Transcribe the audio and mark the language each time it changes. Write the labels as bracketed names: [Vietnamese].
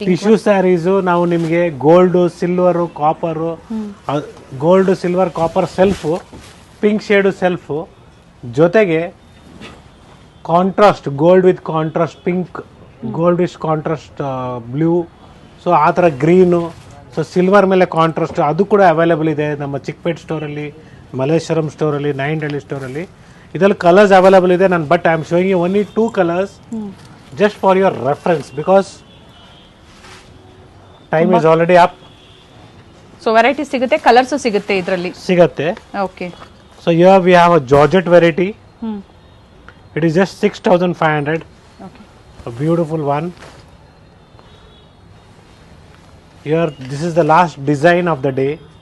[Kannada] Tissue saris ನಾವು ನಿಮಗೆ gold, silver, copper, gold, silver, copper self, pink shade self, ಜೊತೆಗೆ contrast gold with contrast pink, gold with contrast blue, so ಆ ಥರ green, so silver ಮೇಲೆ contrast, ಅದು ಕೂಡ available ಇದೆ ನಮ್ಮ ಚಿಕ್ಪೇಟ್ ಸ್ಟೋರಲ್ಲಿ, ಮಲ್ಲೇಶ್ವರಂ ಸ್ಟೋರಲ್ಲಿ, ನಾಯಂಡಹಳ್ಳಿ ಸ್ಟೋರಲ್ಲಿ. ಇದರಲ್ಲಿ ಕಲರ್ಸ್ ಅವೈಲೇಬಲ್ ಇದೆ. [English] But I am showing you only 2 colours just for your reference because time is already up. [Kannada] So variety ಸಿಗುತ್ತೆ, ಕಲರ್ಸ್ ಸಿಗುತ್ತೆ ಇದರಲ್ಲಿ. ಸಿಗುತ್ತೆ. [English] Okay. So here we have a Georgette variety. It is just 6500. Okay. A beautiful one. Here this is the last design of the day.